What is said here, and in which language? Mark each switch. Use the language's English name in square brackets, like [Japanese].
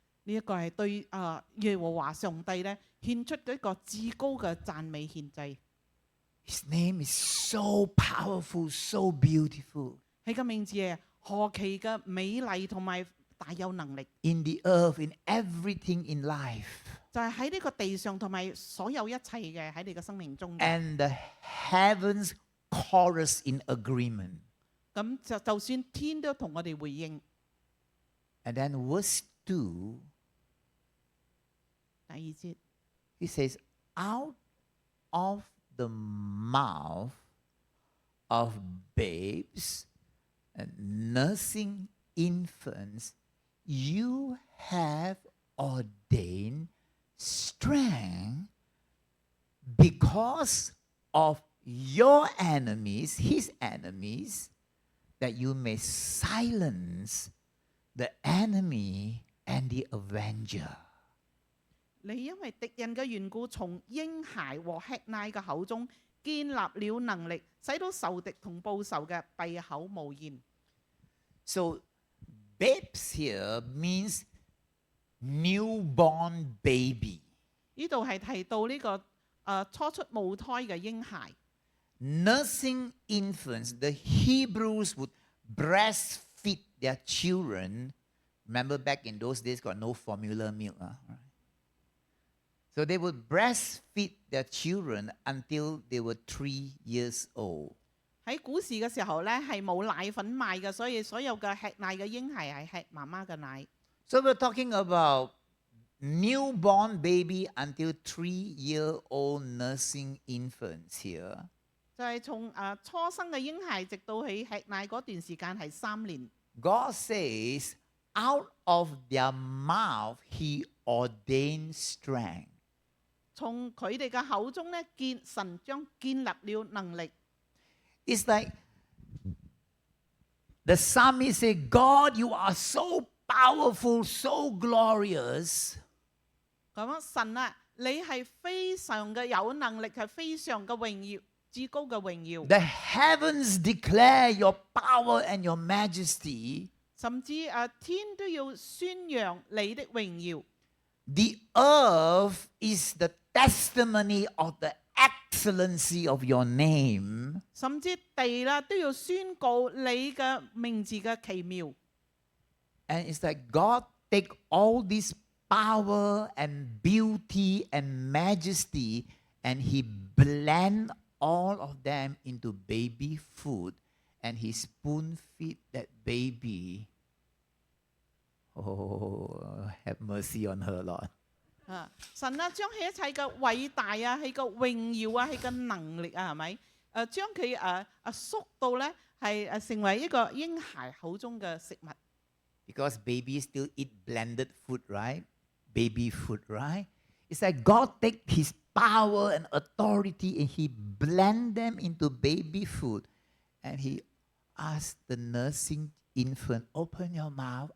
[Cantonese] 呢一個係對耶和華上帝咧獻出一個至高嘅讚美獻祭。 [English] His name is so powerful, so beautiful. [Cantonese] 佢嘅名字係何其嘅美麗同埋大有能力， [English] In the earth, in everything in life. [Cantonese] 就係喺呢個地上同埋所有一切嘅喺你嘅生命中嘅。 [English] And the heavens chorus in agreement. [Cantonese] 咁就算天都同我哋回應。 [English] And then verse 2, [Cantonese] 第二節， [English] he says, out of the mouth of babes and nursing infants, you have ordained strength because of your enemies, his enemies, that you may silence the enemy and the avenger. [Cantonese] 你因為敵人嘅緣故，從嬰孩和吃奶嘅口中建立了能力，使到仇敵同報仇嘅閉口無言。 [English] So, babes here means newborn baby. [Cantonese] 呢度係提到呢個初出母胎嘅嬰孩。 [English] Nursing infants, the Hebrews would breastfeed their children. Remember back in those days, got no formula milk. Right? So they would breastfeed their children until they were 3 years old. [Cantonese] 喺古時嘅時候咧，係冇奶粉賣嘅，所以所有嘅吃奶嘅嬰孩係吃媽媽嘅奶。 [English] So we're talking about newborn baby until 3-year-old nursing infants here. [Cantonese] 就係從初生嘅嬰孩直到佢吃奶嗰段時間係3年。 [English] God says, out of their mouth he ordained strength. [Cantonese] 從佢哋嘅口中咧，神將建立了能力。 [English] It's like the psalmist said, God, you are so powerful, so glorious. [Cantonese] 咁啊，神啊，你係非常嘅有能力，係非常嘅榮耀，至高嘅榮耀。 [English] The heavens declare your power and your majesty. [Cantonese] 甚至天都要宣揚你的榮耀。 [English] The earth is the testimony of the excellency of your name. [Cantonese] 甚至地啦都要宣告你嘅名字嘅奇妙。 [English] And it's like God take all this power and beauty and majesty and he blend all of them into baby food and he spoon feed that baby. Oh, have mercy on her, Lord. [Cantonese] 神啊，將佢一切嘅偉大啊，佢嘅榮耀啊，佢嘅能力啊，係咪？將佢縮到咧係成為一個嬰孩口中嘅食物。 [English] Because babies still eat blended food, right? Baby food, right? It's like God take his power and authority and he blend them into baby food. And he asked the nursing infant, open your mouth.